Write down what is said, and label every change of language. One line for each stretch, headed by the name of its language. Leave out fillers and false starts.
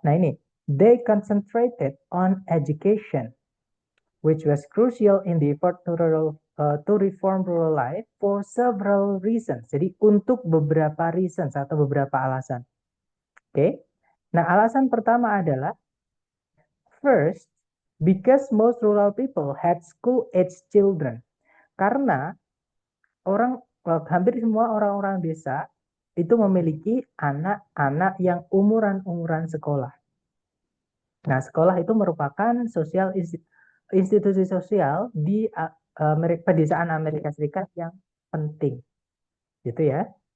Indonesian: Nah, ini,
English: they concentrated on education, which was crucial in the effort to reform rural life for several reasons.
Indonesian: Jadi, untuk beberapa reasons atau beberapa alasan. Oke. Nah, alasan pertama adalah,
English: first, because most rural people had school-age children.
Indonesian: Karena hampir semua orang-orang desa itu memiliki anak-anak yang umuran sekolah. Nah, sekolah itu merupakan institusi sosial di pedesaan Amerika Serikat yang penting, gitu ya.